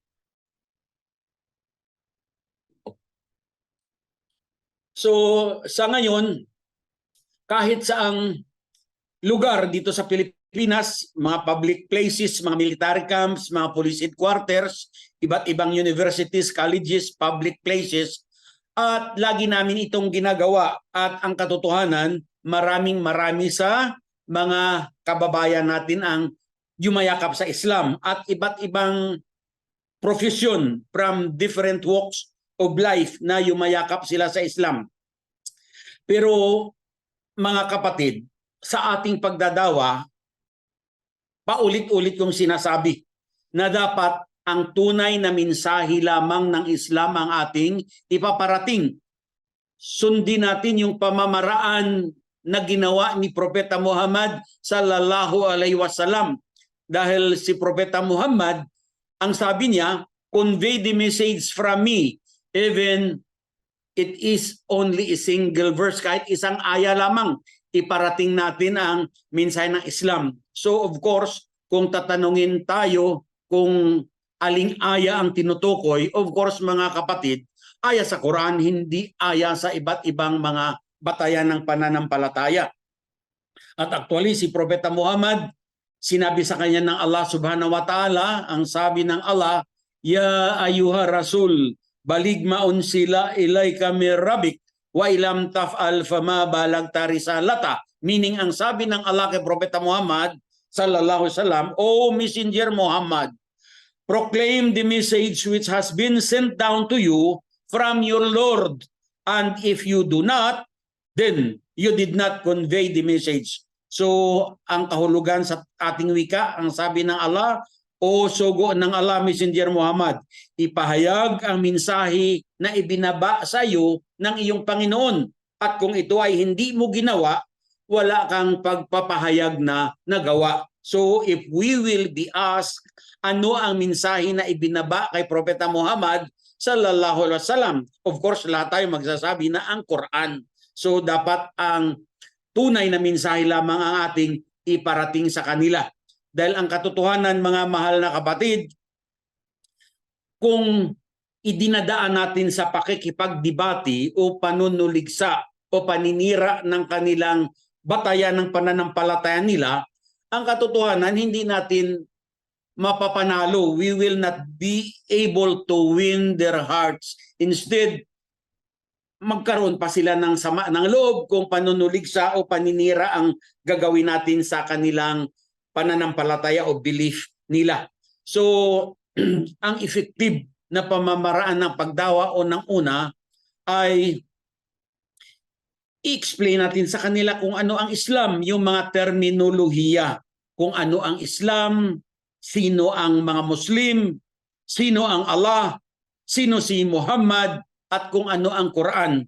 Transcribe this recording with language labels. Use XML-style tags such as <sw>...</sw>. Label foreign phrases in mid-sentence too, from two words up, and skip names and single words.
<tl>So sa ngayon, kahit saang lugar dito sa Pilipinas, mga</tl> <en>public places,</en> <tl>mga</tl> <en>military camps,</en> <tl>mga</tl> <en>police headquarters,</en> <tl>iba't ibang universities, colleges,</tl> <en>public places,</en> <tl>at lagi namin itong ginagawa. At ang katotohanan, marami sa mga kababayan natin ang yumayakap sa Islam at iba't ibang profession</tl> <en>from different walks of life</en> <tl>na yumayakap sila sa Islam. Pero mga kapatid, sa ating pagdadawa, paulit-ulit kong sinasabi na dapat ang tunay na mensahe lamang ng Islam ang ating ipaparating. Sundin natin yung pamamaraan na ginawa ni Propeta Muhammad</tl> <ar>صلى الله عليه وسلم.</ar> <tl>Dahil si Propeta Muhammad, ang sabi niya,</tl> <en>convey the message from me, even it is only a single verse,</en> <tl>kahit isang aya lamang, iparating natin ang mensahe ng Islam. So</tl> <en>of course,</en> <tl>kung tatanungin tayo kung aling aya ang tinutukoy,</tl> <en>of course</en> <tl>mga kapatid, aya sa Quran, hindi aya sa iba't ibang mga batayan ng pananampalataya. At actually si Propeta Muhammad, sinabi sa kanya ng Allah</tl> <ar>سبحانه وتعالى, ang sabi ng Allah, يا أيها الرسول بلغ ما أنزل إليك من ربك وإن لم تفعل فما بلغت رسالته.</ar> <tl>Meaning ang sabi ng Allah kay Propeta Muhammad</tl> <ar>صلى الله عليه وسلم,</ar> <en>O Messenger Muhammad, proclaim the message which has been sent down to you from your Lord, and if you do not, then you did not convey the message.</en> <tl>So ang kahulugan sa ating wika, ang sabi ng Allah, O sugo ng Allah, Messenger Muhammad, ipahayag ang mensahe na ibinaba sa iyo ng iyong Panginoon. At kung ito ay hindi mo ginawa, wala kang pagpapahayag na nagawa.</tl> <en>So if we will be asked,</en> <tl>ano ang mensahe na ibinaba kay Propeta Muhammad</tl> <ar>صلى الله عليه وسلم?</ar> <en>Of course,</en> <tl>lahat tayo magsasabi na ang Quran. So dapat ang tunay na mensahe lamang ang ating iparating sa kanila. Dahil ang katotohanan, mga mahal na kapatid, kung idinadaan natin sa pakikipagdebate o panunuligsa o paninira ng kanilang batayan ng pananampalataya nila, ang katotohanan, hindi natin mapapanalo.</tl> <en>We will not be able to win their hearts.</en> <tl>Instead, magkaroon pa sila ng sama ng loob kung panunuligsa o paninira ang gagawin natin sa kanilang pananampalataya o belief nila. So, ang effective na pamamaraan ng pagdawa o ng una ay i-explain natin sa kanila kung ano ang Islam, yung mga terminolohiya, kung ano ang Islam, sino ang mga Muslim, sino ang Allah, sino si Muhammad, at kung ano ang Quran.</tl>